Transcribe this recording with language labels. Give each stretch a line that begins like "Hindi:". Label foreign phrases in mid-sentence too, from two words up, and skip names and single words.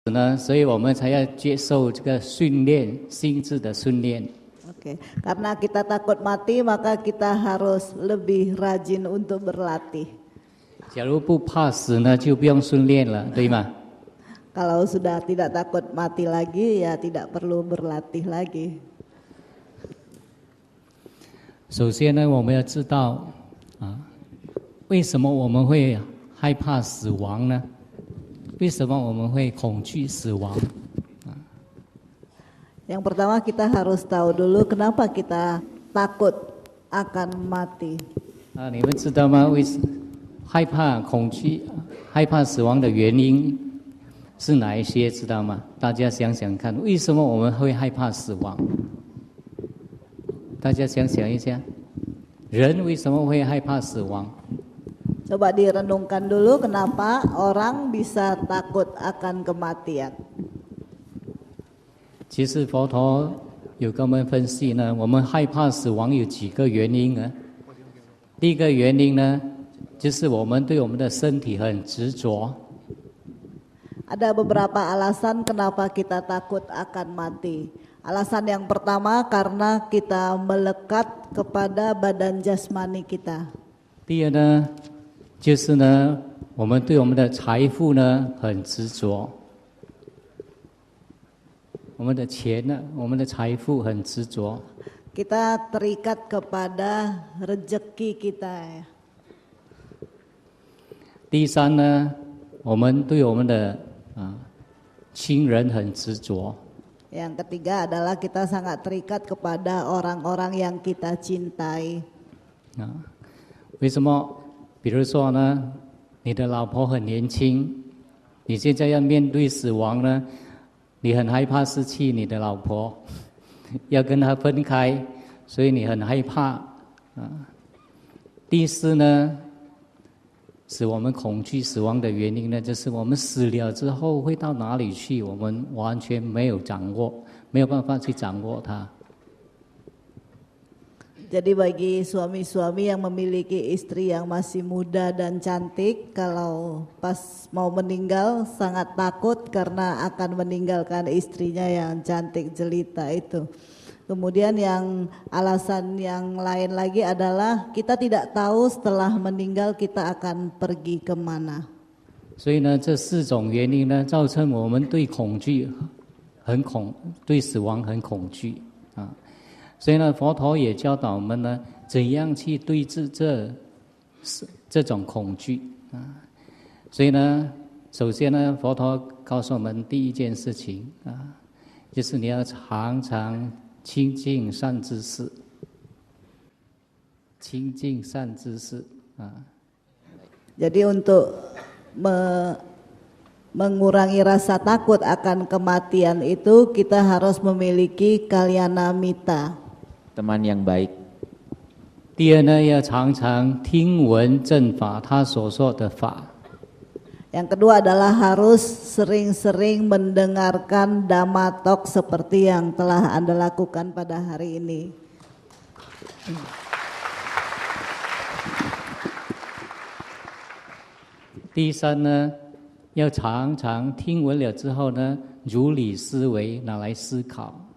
Chinese: 呢，所以我们才要接受这个训练，心智的训练。
Indonesian: Oke, karena kita takut mati, maka kita harus lebih rajin untuk berlatih.
Chinese: 假如不怕死呢，就不用训练了，对吗？
Indonesian: Kalau sudah tidak takut mati lagi, ya tidak perlu berlatih lagi.
Chinese: 首先呢，我们要知道为什么我们会害怕死亡呢？为什么我们会恐惧死亡？
Indonesian: Yang pertama kita harus tahu dulu kenapa kita takut akan mati.
Chinese: 你们知道吗？害怕恐惧、害怕死亡的原因是哪一些？知道吗？大家想想看，为什么我们会害怕死亡？大家想想一下，人为什么会害怕死亡？
Indonesian: Coba direnungkan dulu kenapa orang bisa takut akan kematian.
Chinese: 其实佛陀有跟我们分析呢，我们害怕死亡有几个原因呢？第一个原因呢，就是我们对我们的身体很执着。
Indonesian: Ada beberapa alasan kenapa kita takut akan mati. Alasan yang pertama karena kita melekat kepada badan jasmani kita.
Chinese: 第二呢，就是呢，我们对我们的财富呢很执着。我们的钱呢，我们的财富很执着。
Indonesian: Kita terikat kepada rezeki kita.
Chinese: 第三呢，我们对我们的亲人很执着。
Indonesian: Yang ketiga adalah kita sangat terikat kepada orang-orang yang kita cintai.
Chinese: 为什么？比如说呢，你的老婆很年轻，你现在要面对死亡呢？你很害怕失去你的老婆，要跟她分开，所以你很害怕。第四呢，使我们恐惧死亡的原因呢，就是我们死了之后会到哪里去，我们完全没有掌握，没有办法去掌握它。
Indonesian: Jadi bagi suami-suami yang memiliki istri yang masih muda dan cantik, kalau pas mau meninggal sangat takut karena akan meninggalkan istrinya yang cantik jelita itu. Kemudian yang alasan yang lain lagi adalah kita tidak tahu setelah meninggal kita akan pergi kemana.
Chinese: 所以呢，这四种原因呢，造成我们对对死亡很恐惧啊。所以呢，佛陀也教导我们呢，怎样去对治这种恐惧啊。所以呢，首先呢，佛陀告诉我们第一件事情啊，就是你要常常亲近善知识，亲近善知识啊。
Indonesian: Jadi untuk mengurangi rasa takut akan kematian itu kita harus memiliki
Pali: kalyana mita.
Indonesian: Teman yang baik.
Chinese: 第二呢，要常常听闻正法，他所说的法。
Indonesian: Yang kedua adalah harus sering-sering mendengarkan Dhamma Talk seperti yang telah Anda lakukan pada hari ini.
Chinese: 第三呢，要常常听闻了之后呢，如理思维，拿来思考。